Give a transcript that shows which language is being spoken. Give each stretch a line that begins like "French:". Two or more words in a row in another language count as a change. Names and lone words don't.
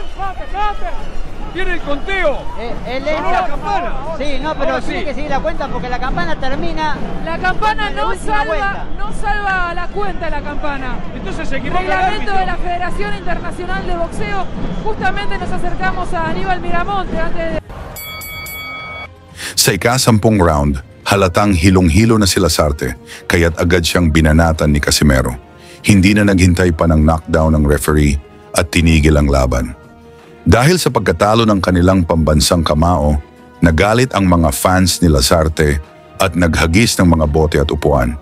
Spanish: Tiene el conteo. Sonó la campana. Sí, no, pero tiene que seguir la cuenta porque la campana termina. La campana no salva la cuenta la campana. Entonces se equivoca el reglamento árbitro. de la Federación Internacional de Boxeo. Justamente nos acercamos a Aníbal Miramonte antes de...
Filipino: Sa ika-10 round, halatang hilong-hilo na si Lasarte, kaya't agad siyang binanatan ni Casimero. Hindi na naghintay pa ng knockdown ng referee at tinigil ang laban. Dahil sa pagkatalo ng kanilang pambansang kamao, nagalit ang mga fans ni Lasarte at naghagis ng mga bote at upuan.